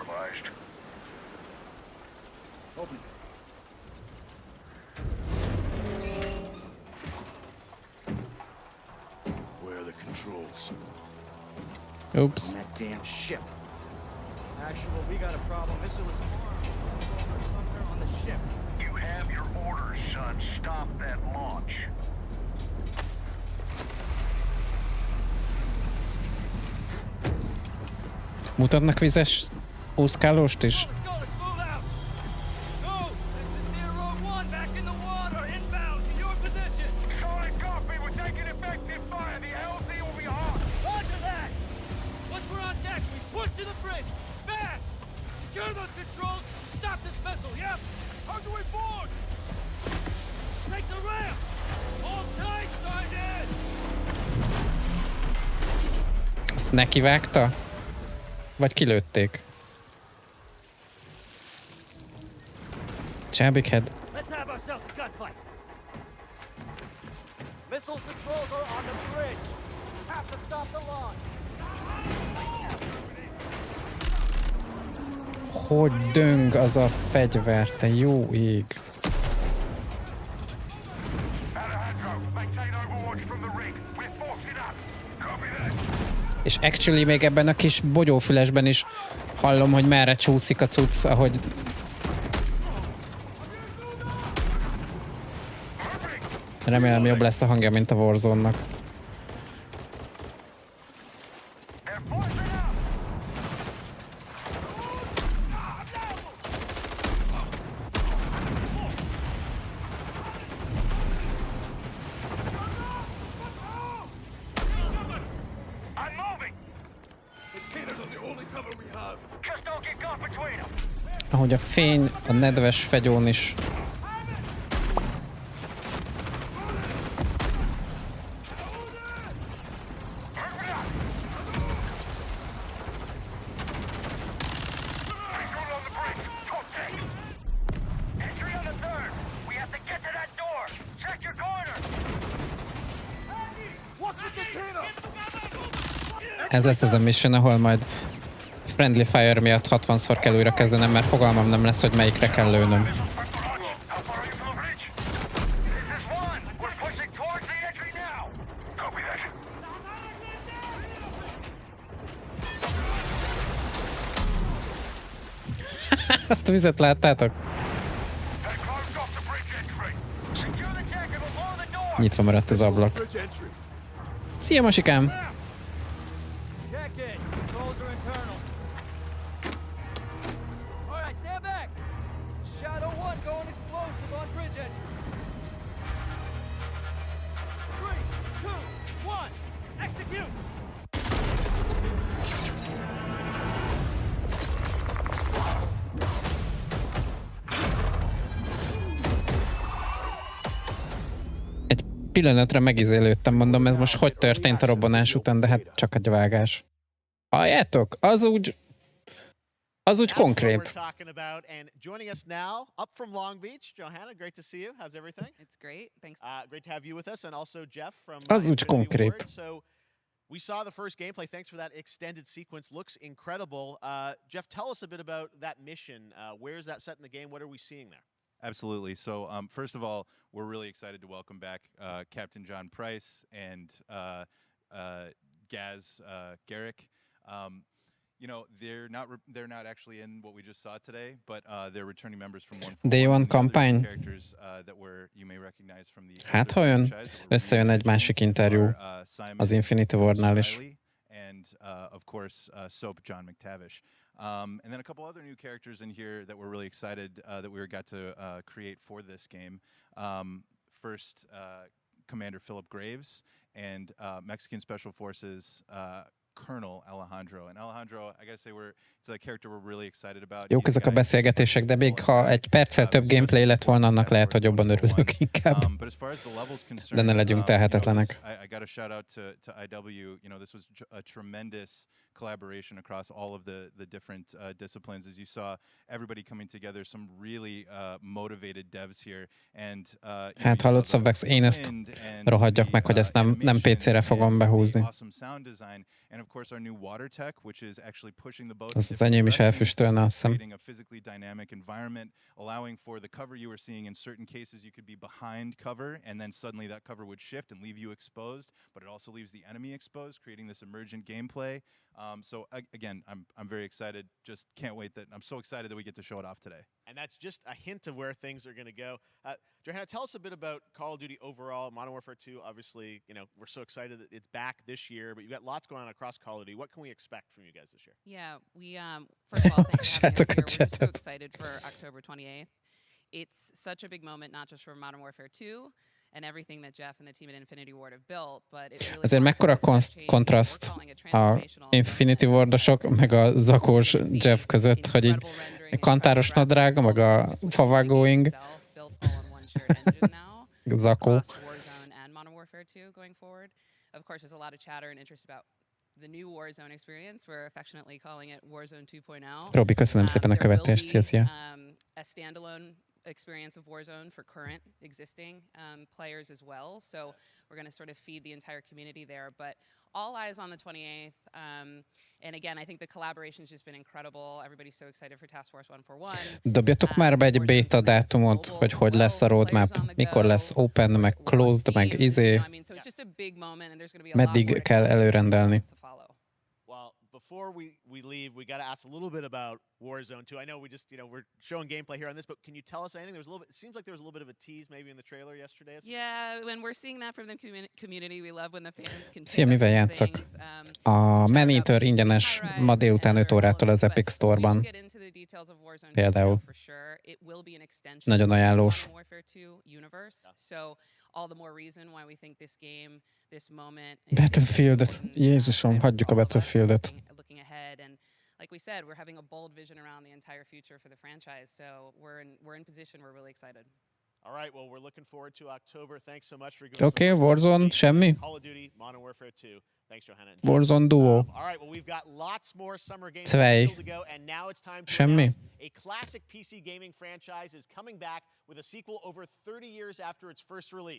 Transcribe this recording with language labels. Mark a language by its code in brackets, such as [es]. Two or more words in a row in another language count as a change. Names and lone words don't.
[en] Where are the controls? Oops. That damn ship. Actual, we got a problem. Missile is armed. Controls are somewhere on the ship. You have your orders, son. Stop that launch. [hu] Mutatnak vizes úszkálóst is? [en] Let's go, let's move out. Go! This is Zero One back in the water. Inbound to your position. Solid copy. We're taking effective fire. The LZ will be hot. Roger that. Once we're on deck, we push to the bridge. Fast! Secure those controls. Stop this vessel, yep. How do we board? Take the ramp. Hold tight, Sergeant. [hu] Ezt nekivágta? Vagy kilőtték? Csá, Big Head. [en] Let's have ourselves a gunfight. Missile controls are on the bridge. Have to stop the launch. [hu] Hogy döng az a fegyver, te jó ég. [en] Maintain overwatch from the rig. We're forcing up. Copy that. [hu] És actually még ebben a kis bogyófülesben is hallom, hogy merre csúszik a cucc, ahogy... Remélem jobb lesz a hangja, mint a Warzone-nak. [en] They're forcing up. I'm moving. Containers are the only cover we have. Just don't get caught between them. [hu] Ahogy a fény a nedves fegyón is. [en] Recruit on the bridge. Contact. Entry on the third. We have to get to that door. Check your corner. What's the container? [hu] Ez lesz ez a mission, ahol majd [en] friendly fire [hu] miatt 60-szor kell újra kezdenem, mert fogalmam nem lesz, hogy melyikre kell lőnöm. [en] How far are you from the bridge? This is one. We're pushing towards the entry now. Copy that. [hu] Azt a vizet láttátok? [en] They closed off the bridge entry. Secure the jacket before the door. [hu] Nyitva maradt az ablak. [en] Bridge entry. [hu] Szia, Masikám! [en] Check it. Controls are internal. All right, stand back. This is Shadow 1 going explosive on bridge entry. 3, 2, 1, execute. [hu] Egy pillanatra megizélődtem, mondom, ez most hogy történt a robbanás után, de hát csak egy vágás. Halljátok? Az úgy [en] That's what [hu] konkrét. [en] we're talking about. And joining us now, up from Long Beach, Johanna, great to see you. How's everything? It's great. Thanks. Great to have you with us, and also Jeff from [hu] Az úgy [en] Infinity [hu] konkrét. [en] Ward. So we saw the first gameplay. Thanks for that extended sequence. Looks incredible. Jeff, tell us a bit about that mission. Where is that set in the game? What are we seeing there? Absolutely. So, first of all, we're really excited to welcome back Captain John Price and Gaz Garrick. You know, they're not actually in what we just saw today, but they're returning members from one. Day One campaign. Characters that you may recognize from the. [hu] Hát, ha jön, összejön egy másik interjú az Infinity Wardnál is. [en] And of course, Soap John McTavish. And then a couple other new characters in here that we're really excited that we got to create for this game. First, Commander Philip Graves and Mexican Special Forces Colonel Alejandro. And Alejandro, I gotta say, it's a character we're really excited about. [hu] Jók ezek a beszélgetések, de még ha egy perccel több gameplay lett volna, annak lehet, hogy jobban örülök inkább. De ne legyünk tehetetlenek. [en] I got a shout out to IW. You know, this was a tremendous collaboration across all of the different disciplines. As you saw, everybody coming together, some really motivated devs here. And [hu] hát hallott Szabvex, én ezt rohadjak meg, hogy ezt nem PC-re fogom behúzni. Az enyém is elfüstölne, azt hiszem. [en] Allowing for the cover you were seeing in certain cases, you could be behind cover, and then suddenly that cover would shift and leave you exposed, but it also leaves the enemy exposed, creating this emergent gameplay. So again, I'm very excited. Just can't wait I'm so excited that we get to show it off today. And that's just a hint of where things are going to go. Johanna, tell us a bit about Call of Duty overall. Modern Warfare 2, obviously, you know, we're so excited that it's back this year, but you've got lots going on across Call of Duty. What can we expect from you guys this year? Yeah, we first of all, thanks for having us here. We're so excited for October 28th. It's such a big moment, not just for Modern Warfare 2 and everything that Jeff and the team at Infinity Ward have built, but it really [hu] azért mekkora kontraszt a Infinity Wardosok, meg a zakós Jeff között, hogy így kantáros nadrága, meg a favágóing. Zakó. [en] Of course, there's a lot of chatter and interest about the new Warzone experience. We're affectionately calling it Warzone 2.0. [hu] Robi, köszönöm szépen a követést. Szia. [en] A standalone experience of Warzone for current existing players as well. So we're going to sort of feed the entire community there. But all eyes on the 28th. And again, I think the collaboration's just been incredible. Everybody's so excited for Task Force 141. [hu] Dobjatok már be egy beta dátumot, hogy lesz a roadmap, mikor lesz open, meg closed, meg meddig kell előrendelni. [en] Before we leave, we got to ask a little bit about Warzone 2. I know we're showing gameplay here on this, but can you tell us anything? It seems like there was a little bit of a tease maybe in the trailer yesterday. Yeah, when we're seeing that from the community, we love when the fans can. [hu] Szia, mivel játszak? A Man-Eater ingyenes ma délután 5 órától az Epic Store-ban. Például. Nagyon ajánlós. [en] All the more reason why we think this game, this moment. [hu] Battlefield-et. Jézusom, hagyjuk a Battlefield-et. [en] Looking ahead, and like we said, we're having a bold vision around the entire future for the franchise. So we're in position. We're really excited. All right, well, we're looking forward to October. Thanks so much for giving us. [hu] Okay, Warzone, semmi. [en] Call of Duty Modern Warfare 2. Thanks, Johanna. Warzone Duo. All right, well, we've got lots more summer games still to go, and now it's time to announce a classic PC gaming franchise is coming back with a sequel over 30 years after its first release.